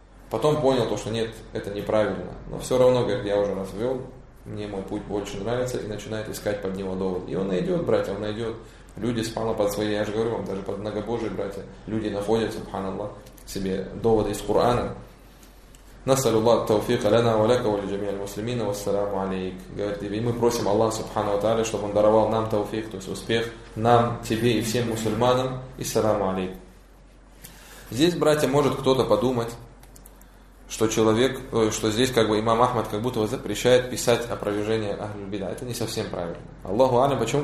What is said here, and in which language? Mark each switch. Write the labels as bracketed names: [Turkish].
[Russian] Потом понял то, что нет, это неправильно. Но все равно, говорит, я уже раз ввел, мне мой путь больше нравится, и начинает искать под него довод. И он найдет, братья, он найдет. Люди спала под свои, я же говорю вам, даже под многобожие, братья, люди находят, субханаллах, себе доводы из Корана. [Arabic] نسأل الله التوفيق لنا ولك ولجميع المسلمين والسلام عليك. [Russian] Говорит, и мы просим Аллах Субхану ва Тааля, чтобы он даровал нам тауфик, то есть успех нам, тебе и всем мусульманам, и саламу алейк. Здесь, братья, может кто-то подумать, что человек, что здесь как бы имам Ахмад как будто запрещает писать опровержение Ахлюль Бидъа. Это не совсем правильно. Аллаху алям, почему?